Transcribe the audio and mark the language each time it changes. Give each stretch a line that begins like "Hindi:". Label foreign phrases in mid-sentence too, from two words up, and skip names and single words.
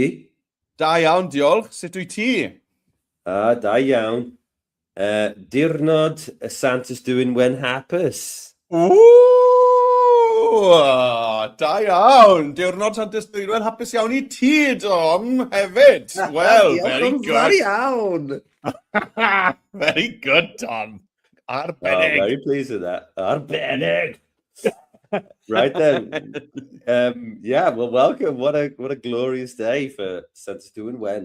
Welsh: Da iawn, diolch. Sut wyt ti? Da iawn. Diwrnod y Santa's Dwynwen hapus. Da iawn. Diwrnod Santes Dwynwen, hapus iawn I ti, Dom, hefyd.
English: Well, very good. Very iawn. Very good, Dom. Arbennig. Very pleased with that. Arbennig. Right then. Well, welcome. What a glorious day for Santa's Dwynwen.